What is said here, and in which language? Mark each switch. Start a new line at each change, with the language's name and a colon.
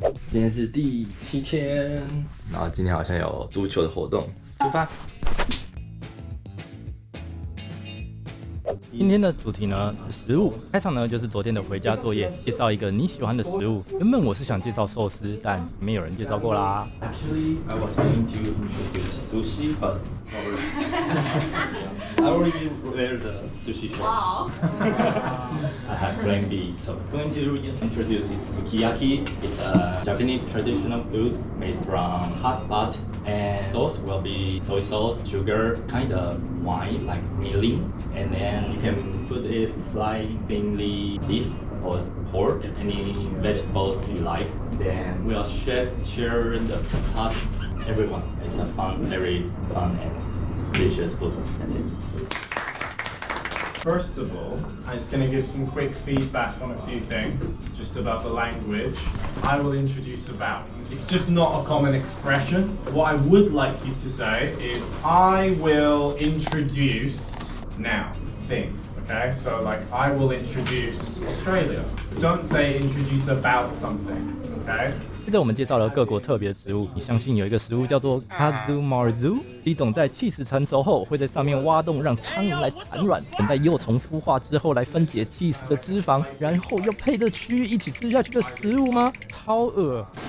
Chinese: 今天是第7天，然后今天好像有足球的活动，出发。今天的主题呢是食物，开场呢就是昨天的回家作业，介紹一個你喜歡的食物。原本我是想介紹壽司，但沒有人介紹過啦。
English: Actually, I was going to introduce sushi, but I already wear the sushi shirt. Wow. I have plan B, so I'm going to introduce this sukiyaki. It's a Japanese traditional food made from hot pot, and sauce will be soy sauce, sugar, kind of wine like mirin, and then you can put it slice thinly beef or pork, any vegetables you like. Then we'll share the pot everyone. It's a very fun and delicious food. That's it. First of all, I'm just going to give some quick feedback on a few things, just about the language. I will introduce about. It's just not a common expression. What I would like you to say is, I will introduce now, thing. Okay, so like, I will introduce Australia. Don't say introduce about something, okay?
Chinese: 接着我们介绍了各国特别的食物，你相信有一个食物叫做 Kazumarzu， 是一种在起司成熟后会在上面挖洞让苍蝇来产卵，等待幼虫孵化之后来分解起司的脂肪，然后又配着蛆一起吃下去的食物吗？超恶！